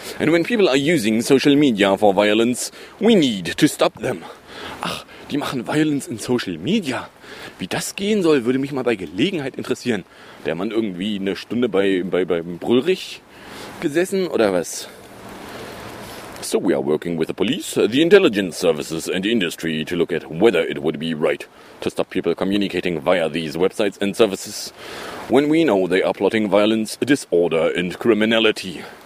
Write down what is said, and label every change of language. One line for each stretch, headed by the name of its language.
English: And when people are using social media for violence, we need to stop them.
German: Ach, die machen
English: Violence
German: in Social Media. Wie das gehen soll, würde mich mal bei Gelegenheit interessieren. Der Mann irgendwie eine Stunde beim Brüllrich gesessen oder was?
English: So we are working with the police, the intelligence services and industry to look at whether it would be right to stop people communicating via these websites and services when we know they are plotting violence, disorder and criminality.